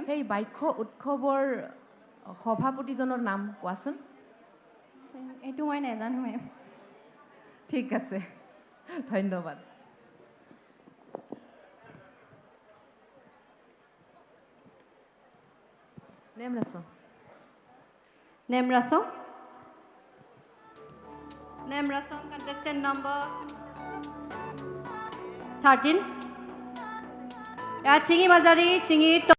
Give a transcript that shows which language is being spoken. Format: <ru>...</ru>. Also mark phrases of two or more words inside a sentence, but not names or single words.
<as>সেই বাইশ উৎসৱৰ সভাপতিজনৰ নাম কোৱাচোন। এইটো মই নাজানো মেম ঠিক আছে, ধন্যবাদ। নেমৰাচং Nemrasong.</as> <en>Nemrasong, contestant number 13, চিঙি মাজাৰী চিঙি</en>